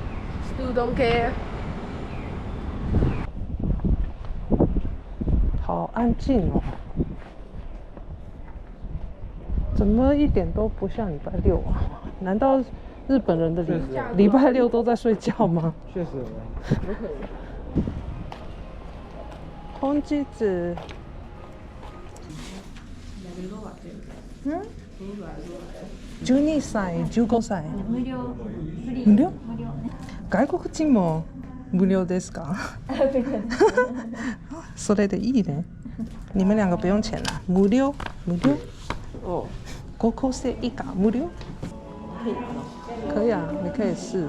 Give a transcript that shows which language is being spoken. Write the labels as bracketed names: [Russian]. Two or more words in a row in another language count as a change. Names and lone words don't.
[English] ？Still don't care。 [Chinese] 好安静哦，怎么一点都不像礼拜六啊？难道日本人的礼拜六都在睡觉吗？确实有可能。 [Japanese] 本日12歳、15歳。無料。無料？外国人も無料ですか？それでいいね。 [Chinese] 你们两个不用钱啦， [Japanese] 無料，無料。 [Chinese] 哦。 [Japanese] 高校生以下無料。 [Chinese] 可以啊，你可以试。